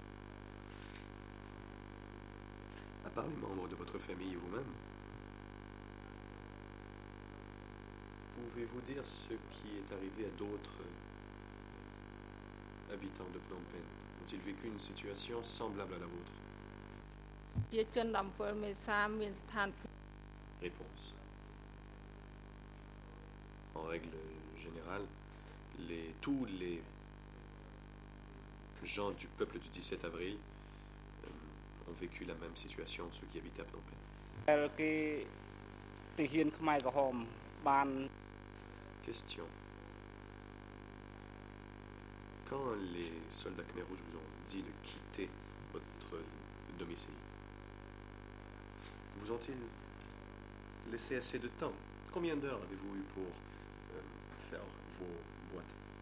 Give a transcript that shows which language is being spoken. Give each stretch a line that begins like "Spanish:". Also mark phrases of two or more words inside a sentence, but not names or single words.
French: À part les membres de votre famille et vous-même, pouvez-vous dire ce qui est arrivé à d'autres habitants de Phnom Penh? Ont-ils vécu une situation semblable à la vôtre?
Khmer: ជាជន17មេសាមានស្ថានភាព
French: Réponse. En règle générale, tous les gens du peuple du 17 avril ont vécu la même situation, ceux qui habitaient à Phnom Penh.
Khmer: ដែលគេទាហានខ្មែរក្រហមបាន
French: Question. Quand les soldats Khmer Rouges vous ont dit de quitter votre domicile, vous ont-ils laissé assez de temps? Combien d'heures avez-vous eu pour faire vos boîtes?